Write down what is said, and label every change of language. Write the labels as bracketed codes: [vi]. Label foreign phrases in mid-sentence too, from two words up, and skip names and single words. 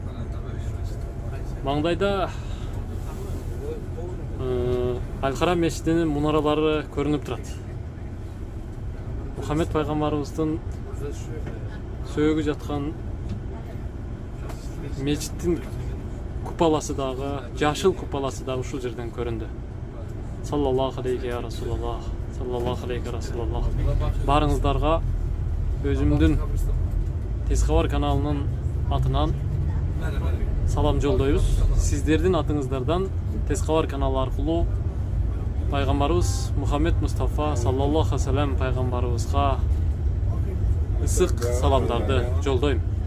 [ky] Маңдайда Аль-Харам мечитинин мунаралары көрүнүп турат. Мухаммед пайгамбарыбыздын сөөгү жаткан мечиттин купаласы дагы, жашыл купаласы дагы ушул жерден көрүндү. [ar] صلى الله عليه يا رسول الله، صلى الله عليه يا رسول الله. [ky] Барыңыздарга өзүмдүн Тез кабар каналынын атынан салам жолдойбуз. Сиздердин атыңыздардан Тез кабар каналы аркылуу пайгамбарыбыз Мухаммед Мустафа [ar] صلى الله عليه وسلم [ky] пайгамбарыбызга ысык саламдарды жолдойбуз.